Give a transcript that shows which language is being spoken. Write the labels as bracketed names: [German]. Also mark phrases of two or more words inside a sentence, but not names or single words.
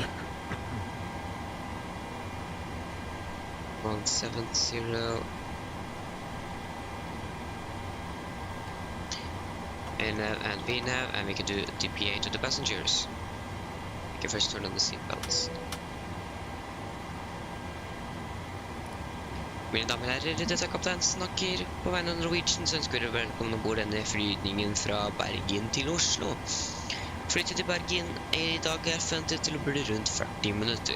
[English] 170. And VNAV, and we can do DPA to the passengers. We can first turn on the seatbelts. [Norwegian] Mine damer og herrer, dette er kaptein snakker. På vegne av Norwegian så ønsker dere velkommen ombord denne flygningen fra Bergen til Oslo. Flyttet til Bergen i dag er forventet til å bli rundt 40 minutter.